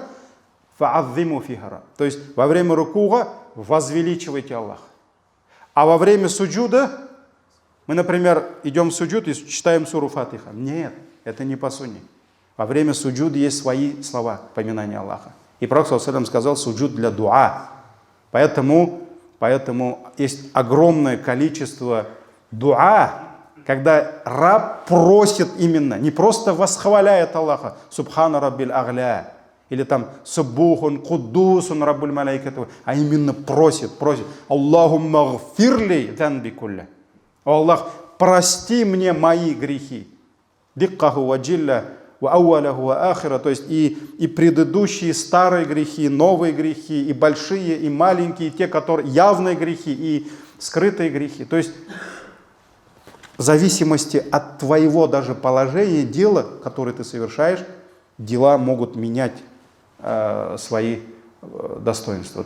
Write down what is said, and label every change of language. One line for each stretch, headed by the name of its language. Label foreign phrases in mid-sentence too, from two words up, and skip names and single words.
Arabic: فعظموا فيه الرب.
Russian: То есть во время рукуга возвеличивайте Аллаха. А во время суджуда мы, например, идем в суджуд и читаем суру Фатиха. Нет, это не по сунне. Во время суджуда есть свои слова поминания Аллаха. И Пророк
Arabic: صلى الله عليه وسلم
Russian: сказал суджуд для дуа. Поэтому есть огромное количество дуа, когда раб просит именно, не просто восхваляет Аллаха,
Arabic: سبحان ربي الأعلى,
Russian: или там
Arabic: سبوح قدوس رب الملائكة,
Russian: а именно просит.
Arabic: اللهم اغفر لي ذنبي كله.
Russian: О Аллах, прости мне мои грехи.
Arabic: دقه وجله وأوله وآخره.
Russian: То есть и предыдущие старые грехи, новые грехи, и большие, и маленькие, и те, которые явные грехи, и скрытые грехи. То есть в зависимости от твоего даже положения, дела, которое ты совершаешь, дела могут менять свои достоинства.